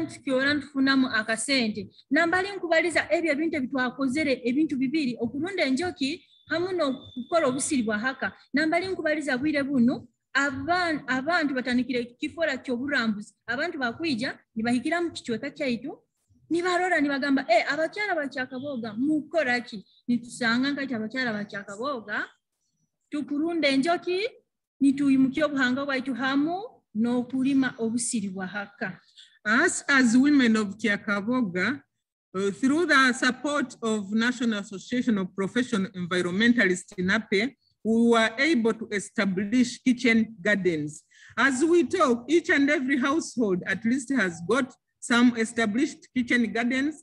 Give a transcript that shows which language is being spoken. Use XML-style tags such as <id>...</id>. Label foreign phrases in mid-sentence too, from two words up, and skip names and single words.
<nyo>ntukyola ntufunamu akasente nambali nkubaliza ebyo ebintu ebitwakozere ebintu bibiri okulunda enjoki hamu n'okukola obusiri bwa haka nambali nkubaliza bwire buno abantu batandikire kifora ky'oburambuzi abantu bakwija nibahikira mu kichweka kyaitu nibarora nibagamba abakyala bakyakaboga mukora ki nitusanga ngati abakyala bakyakaboga tukulunda enjoki nituyimukia obuhanga bwaitu hamu n'okulima obusiri bwa haka.</nyo> <en>Us as women of Kyakaboga, through the support of National Association of Professional Environmentalists in NAPE, we were able to establish kitchen gardens. As we talk, each and every household at least has got some established kitchen gardens.</en>